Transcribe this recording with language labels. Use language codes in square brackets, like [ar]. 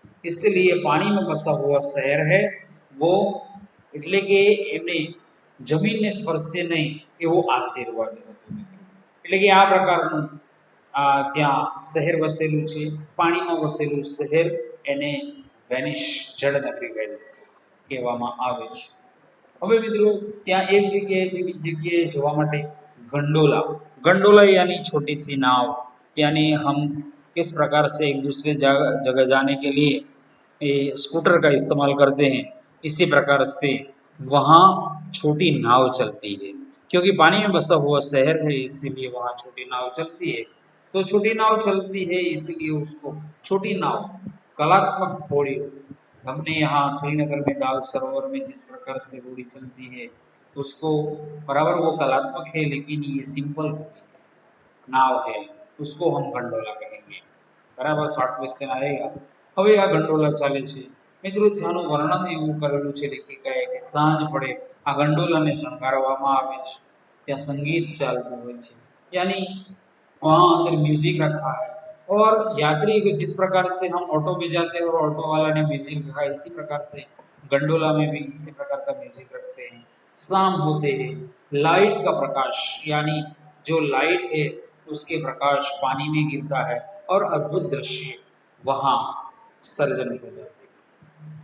[hi] इसलिए पानी में बसा हुआ शहर है वो [gu] એટલે કે એમને જમીનને સ્પર્શે નહીં એવો આશીર્વાદ હતો મિત્રો। એટલે કે આ પ્રકારનું ત્યાં શહેર વસેલું છે પાણીમાં વસેલું શહેર એને વેનિસ જળનગરી વેનિસ કહેવામાં આવે છે। હવે મિત્રો ત્યાં એક જગ્યાએથી બીજી જગ્યાએ જવા માટે [hi] गंडोला गंडोला यानी छोटी सी नाव यानी हम किस प्रकार से एक दूसरे जगह जाने के लिए स्कूटर का इस्तेमाल करते हैं इसी प्रकार से वहाँ छोटी नाव चलती है। क्योंकि पानी में बसा हुआ शहर है इसीलिए वहाँ छोटी नाव चलती है। तो छोटी नाव चलती है इसीलिए उसको छोटी नाव कलात्मक होड़ी हमने यहाँ श्रीनगर में दाल सरोवर में जिस प्रकार से होड़ी चलती है उसको बराबर वो कलात्मक है, लेकिन ये सिंपल नाव है, उसको हम गंडोला कहेंगे। बराबर शॉर्ट क्वेश्चन आएगा। [gu] હવે આ ગંડોલા ચાલે છે મિત્રો, ત્યાંનું વર્ણન એવું કરેલું છે લેખિકાએ કે સાંજ પડે આ ગંડોલાને શણગારવામાં આવે છે, ત્યાં संगीत ચાલતું હોય છે, [hi] यानी वहाँ अंदर म्यूजिक रखा है। और यात्री को जिस प्रकार से हम ऑटो में जाते हैं और ऑटो वाला ने म्यूजिक रखा है, इसी प्रकार से गंडोला में भी इसी प्रकार का म्यूजिक रखते हैं। शाम होते हैं लाइट का प्रकाश, यानी जो लाइट है उसके प्रकाश पानी में गिरता है और अद्भुत दृश्य वहां सर्जन हो जाते हैं।